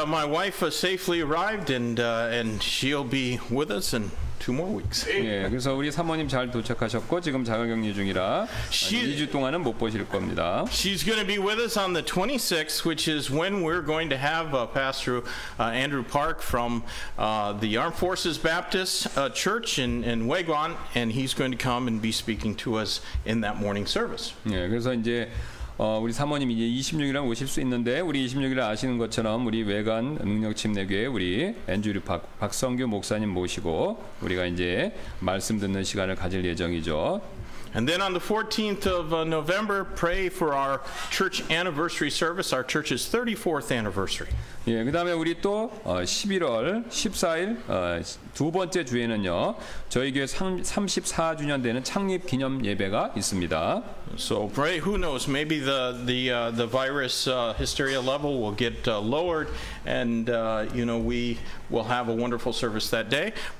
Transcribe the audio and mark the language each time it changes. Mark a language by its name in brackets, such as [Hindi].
[English] My wife safely arrived, and she'll be with us in 2 more weeks. [Korean] 예, 그래서 우리 사모님 잘 도착하셨고 지금 자가격리 중이라 2주 동안은 못 보실 겁니다. [English] She's going to be with us on the 26th, which is when we're going to have Pastor Andrew Park from the Armed Forces Baptist Church in Wagon, and he's going to come and be speaking to us in that morning service. [Korean] 예, 그래서 이제 우리 사모님 이제 26일에 오실 수 있는데 우리 26일에 아시는 것처럼 우리 외관 능력침례교회 우리 앤드류 박성규 목사님 모시고 우리가 이제 말씀 듣는 시간을 가질 예정이죠. [English] And then on the 14th of November, pray for our church anniversary service, our church's 34th anniversary. [Korean] 예, 그다음에 우리 또 11월 14일 두 번째 주에는요. 저희 교회 34주년 되는 창립 기념 예배가 있습니다. [English] So pray, who knows, maybe the virus hysteria level will get lowered, and we will have a wonderful service that day.